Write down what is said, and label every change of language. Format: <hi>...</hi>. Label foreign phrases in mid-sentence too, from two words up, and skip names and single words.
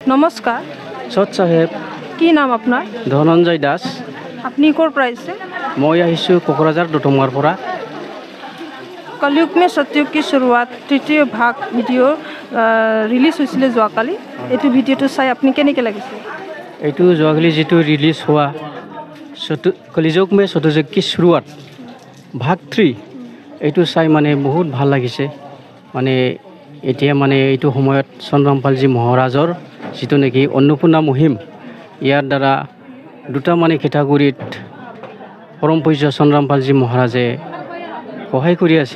<as>নমস্কাৰ। সৎ সাহেব। কি নাম আপোনাৰ? ধনঞ্জয় দাস। আপুনি ক'ৰ পৰা আহিছে? মই আহিছোঁ কোকৰাঝাৰ দুটমাৰ পৰা। কলিयुग में सतयुग की शुरुआत তৃতীয় ভাগ ভিডিঅ' ৰিলিজ হৈছিলে যোৱাকালি। এইটো ভিডিঅ'টো চাই আপুনি কেনেকৈ লাগিছে? এইটো যোৱাকালি যিটো ৰিলিজ হোৱা কলিযুগ में सतयुग की शुरुआत ভাগ 3 এইটো চাই মানে বহুত ভাল লাগিছে। মানে এতিয়া মানে এইটো সময়ত চন্দ্ৰমপালজী মহাৰাজৰ যিটো নেকি অন্নপূৰ্ণা মুহিম, ইয়াৰ দ্বাৰা দুটা মানে কেটাগৰীত পৰম পূজ্য চন্দ্ৰমপালজী মহাৰাজে সহায় কৰি আছে।</as>